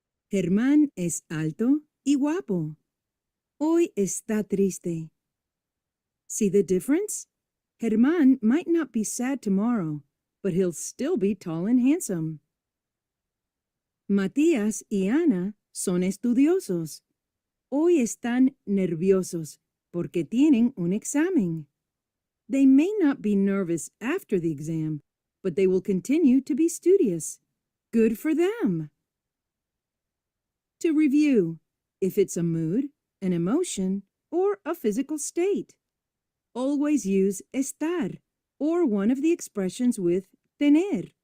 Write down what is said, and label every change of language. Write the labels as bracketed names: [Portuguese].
[Spanish] Germán es alto y guapo. Hoy está triste. [English] See the difference? Germán might not be sad tomorrow, but he'll still be tall and handsome. [Spanish] Matías y Ana son estudiosos. Hoy están nerviosos porque tienen un examen. [English] They may not be nervous after the exam, but they will continue to be studious. Good for them. To review, if it's a mood, an emotion, or a physical state, always use estar or one of the expressions with tener.